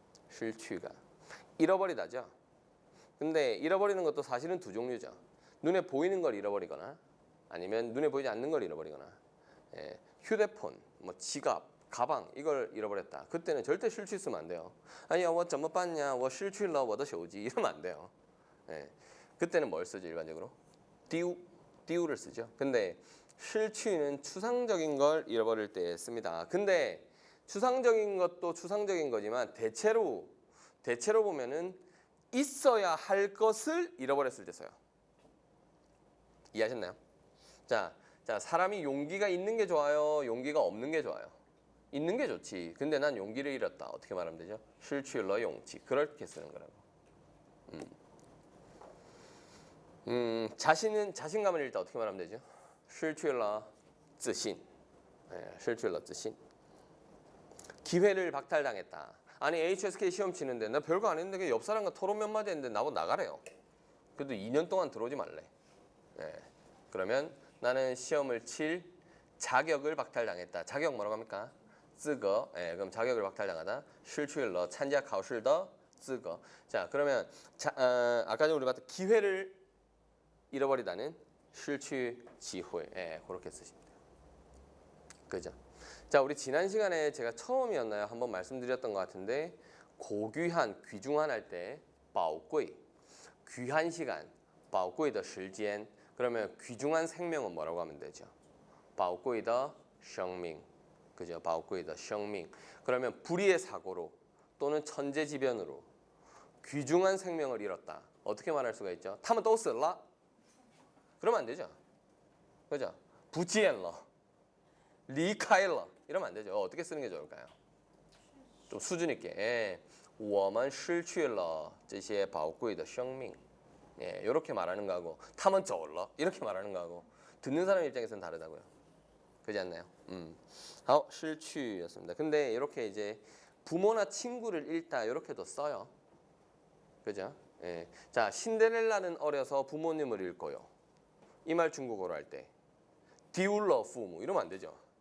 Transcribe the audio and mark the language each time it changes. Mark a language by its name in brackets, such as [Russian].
[Korean] 실취가 잃어버리다죠. 근데 잃어버리는 것도 사실은 두 종류죠. 눈에 보이는 걸 잃어버리거나 아니면 눈에 보이지 않는 걸 잃어버리거나 예, 휴대폰, 뭐 지갑, 가방 이걸 잃어버렸다. 그때는 절대 실취 쓰면 안 돼요. 아니야, [Chinese] 我怎么办냐? 我失去了我的手机 [Korean] 이러면 안 돼요. 예, 그때는 뭘 쓰죠 일반적으로? 띠우를 쓰죠. 근데 실취는 추상적인 걸 잃어버릴 때 씁니다. 근데 추상적인 것도 추상적인 거지만 대체로 보면은 있어야 할 것을 잃어버렸을 때 써요. 이해하셨나요? 자, 사람이 용기가 있는 게 좋아요? 용기가 없는 게 좋아요? 있는 게 좋지. 근데 난 용기를 잃었다. 어떻게 말하면 되죠? 실취러 용치. 그렇게 쓰는 거라고. 자신감을 일단 어떻게 말하면 되죠? [Chinese] 失去了自信.失去了自信. [Korean] 기회를 박탈당했다. 아니 HSK 시험 치는데 나 별거 안 했는데 옆 사람과 토론 몇 마디 했는데 나보고 나가래요. 그래도 2년 동안 들어오지 말래. 그러면 나는 시험을 칠 자격을 박탈당했다. 자격 뭐라고 합니까? 资格. 그럼 자격을 박탈당하다. [Chinese] 失去了参加考试的资格. [Korean] 자, 그러면 아까 전에 우리 봤던 기회를 잃어버리다는 [Chinese] 失去机会. [Korean] 그렇게 쓰시면 돼요. 그죠? 자, 우리 지난 시간에 제가 처음이었나요? 한번 말씀드렸던 것 같은데 고귀한, 귀중한 할 때 宝贵, 귀한 시간, [Chinese] 宝贵的时间. [Korean] 그러면 귀중한 생명은 뭐라고 하면 되죠? [Chinese] 宝贵的生命. [Korean] 그죠? [Chinese] 宝贵的生命. [Korean] 그러면 불의의 사고로 또는 천재지변으로 귀중한 생명을 잃었다. 어떻게 말할 수가 있죠? [Chinese] 他们都死了. [Korean] 그러면 안 되죠. 그죠? [Chinese] 不见了, 离开了. [Korean] 이러면 안 되죠. 어떻게 쓰는 게 좋을까요? 좀 수준 있게. [Chinese] 我们失去了这些宝贵的生命. [Korean] 이렇게 말하는 거하고 [Chinese] 他们走了 [Korean] 이렇게 말하는 거하고 듣는 사람 입장에서는 다르다고요. 그렇지 않나요? 好, 失去였습니다. 근데 이렇게 이제 부모나 친구를 잃다 이렇게도 써요. 그죠? 자, 신데렐라는 어려서 부모님을 잃고요. 이 말 중국어로 할 때 디울러 부모 이러면 안 되죠.